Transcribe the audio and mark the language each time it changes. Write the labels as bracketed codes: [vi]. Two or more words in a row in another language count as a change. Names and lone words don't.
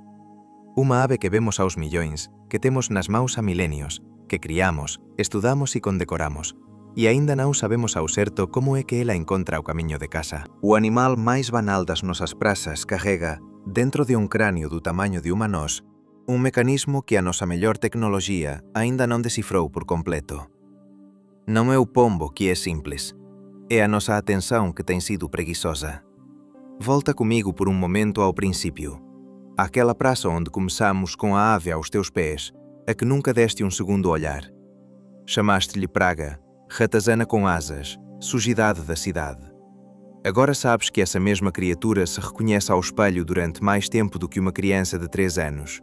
[gl] Unha ave que vemos aos millóns, que temos nas maus a milenios, que criamos, estudamos e condecoramos, e aínda non sabemos ao certo como é que ela encontra o camiño de casa. O animal máis banal das nosas prazas carrega, dentro de un cráneo do tamaño de unha nós, un mecanismo que a nosa mellor tecnoloxía aínda non descifrou por completo. Non é o pombo que é simples, é a nosa atención que ten sido preguiçosa. Volta comigo por un momento ao principio. [pt] Aquela praça onde começamos com a ave aos teus pés, a que nunca deste um segundo olhar. Chamaste-lhe praga, ratazana com asas, sujidade da cidade. Agora sabes que essa mesma criatura se reconhece ao espelho durante mais tempo do que uma criança de 3 anos.